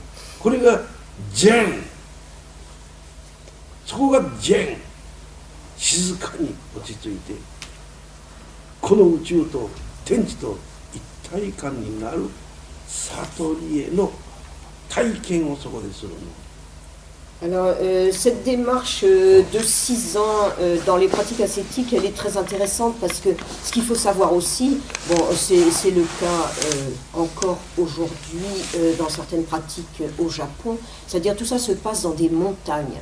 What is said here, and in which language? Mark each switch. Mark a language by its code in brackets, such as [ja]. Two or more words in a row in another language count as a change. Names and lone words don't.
[ja] これが禅。そこが禅。静かに落ち着いて、この宇宙と天地と一体感になる悟りへの体験をそこでするの。 [fr] Alors, cette démarche de 6 ans dans les pratiques ascétiques, elle est très intéressante parce que ce qu'il faut savoir aussi, bon, c'est le cas encore aujourd'hui dans certaines pratiques au Japon, c'est-à-dire tout ça se passe dans des montagnes.